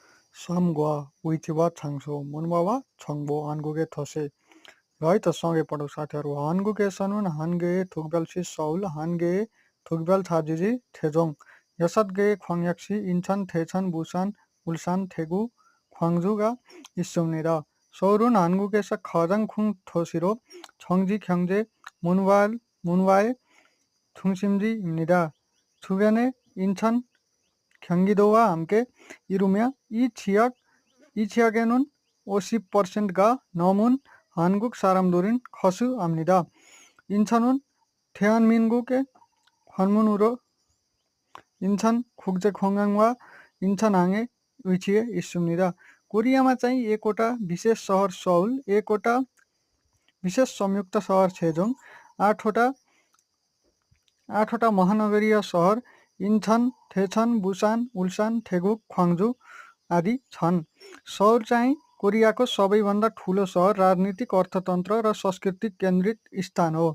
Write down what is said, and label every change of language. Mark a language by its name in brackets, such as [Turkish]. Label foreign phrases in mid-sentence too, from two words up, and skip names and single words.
[Korean] 삼과 위치와 장소, 문화와 정보, 한국의 도시. [Nepali] 라이트 सँगै पढौँ साथीहरू। [Korean] 한국에서는 한 개의 특별시 서울, 한 개의 특별 자치지 태종, 6개의 광역시 인천, 대천, 부산, 울산, 대구, 광주가 있습니다. 서울은 한국에서 가장 큰 도시로 정치, 경제, 문화의 중심지입니다. 주변에 인천, 경기도와 함께 이루며 이 지역에는 50%가 넘은 한국 사람들은 거주합니다. 인천은 대한민국의 관문으로 인천국제공항과 인천항에 위치해 있습니다. [Nepali] कोरियामा चाहिँ एकवटा विशेष सहर सौल, एकवटा विशेष संयुक्त सहर छेजोङ, आठवटा महानगरीय सहर इन्चन, थेचन, बुसान, उल्सान, थेगुक, ख्वाङ्जु आदि छन्। सौल चाहिँ कोरियाको सबैभन्दा ठुलो सहर, राजनीतिक, अर्थतन्त्र र सांस्कृतिक केन्द्रित स्थान हो।